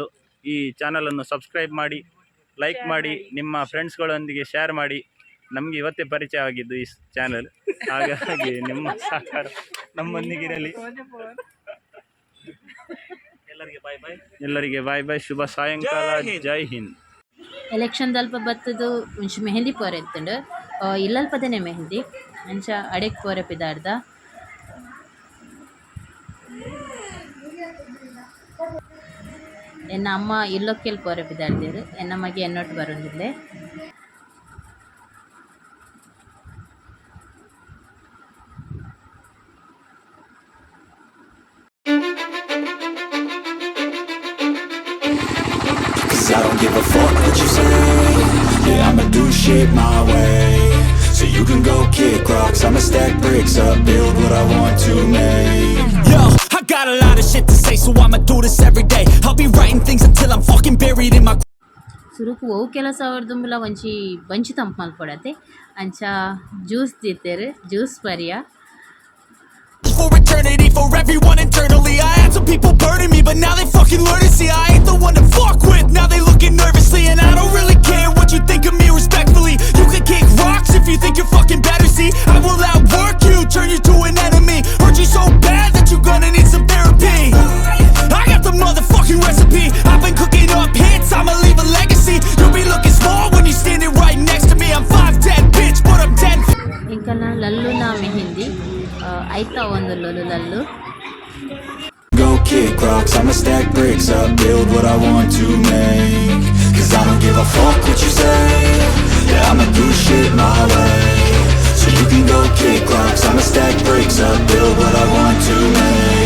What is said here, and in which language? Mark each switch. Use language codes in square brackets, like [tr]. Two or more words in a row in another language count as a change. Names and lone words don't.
[kn] ಈ ಚಾನಲನ್ನು ಸಬ್ಸ್ಕ್ರೈಬ್ ಮಾಡಿ, ಲೈಕ್ ಮಾಡಿ, ನಿಮ್ಮ ಫ್ರೆಂಡ್ಸ್ಗಳೊಂದಿಗೆ ಶೇರ್ ಮಾಡಿ. ನಮಗೆ ಇವತ್ತೇ ಪರಿಚಯ ಆಗಿದ್ದು ಈ ಚಾನಲ್, ಹಾಗಾಗಿ ನಿಮ್ಮ ಸಹಕಾರ ನಮ್ಮೊಂದಿಗಿರಲಿ. ಎಲ್ಲರಿಗೆ [en] bye bye. [kn] ಶುಭ ಸಾಯಂಕಾಲ. ಜೈ ಹಿಂದ್. [tcy] ಎಲೆಕ್ಷನ್ ಅಲ್ಪ ಬತ್ತದು ಒಂಚು ಮೆಹಂದಿ ಪೋರೆ ಎತ್ತುಂಡು ಇಲ್ಲಲ್ಪದನೆ ಮೆಹಂದಿ ಅಂಚ ಅಡೆಕ್ ಪೋರೆ ಪಿದಾರ್ದ ಎನ್ನ ಅಮ್ಮ ಇಲ್ಲೊಕ್ಕೆಲ್ ಪೋರೆ ಪಿದಾರ್ದೆರ್ ಎನ್ನ ಮಗೆ ಎನ್ನೊಟ್ಟು ಬರೊಂದಿಲ್ಲೆ [en] Cause I don't give a fuck what you say. Yeah, I'ma do shit my way. So you can go kick rocks, I'ma stack bricks up, build what I want to make. Yo, I got a lot of shit to say, so I'ma do this every day. I'll be writing things until I'm fucking buried in my [tcy] ಸುರುಕು ಅವು ಕೆಲಸ ಅವ್ರದುಂಬುಲ ಒಂಚಿ ಬಂಚಿ ತಂಪು ಮಲ್ಪೊಡತೆ ಅಂಚ ಜ್ಯೂಸ್ ದೀತೆರ್ ಜ್ಯೂಸ್ ಪರಿಯ [en] for eternity, for everyone internally. I had some people burning me, but now they fucking learn to see I ain't the one to fuck with. Now they looking nervously, and I don't really care what you think of me respectfully. You can kick rocks if you think you're fucking better. See, I will outwork you, turn you to an enemy. Hurt you so bad that you're gonna need some therapy. I got the motherfucking recipe. I've been cooking up hits, I'ma leave a legacy. You'll be looking small when you're standing right next to me. I'm 5'10", bitch, but I'm 10. [tcy] ಇಂಕಲ್ನ ಲಲ್ಲುನ ಮೆಹಂದಿ ಐತ ಒಂದು ಲೊಲು ಲಲ್ಲು [en] Go kick rocks, I'ma stack bricks up, build what I want to make. Cause I don't give a fuck what you say. Yeah, I'ma do shit my way. So you can go kick rocks, I'ma stack bricks up, build what I want to make.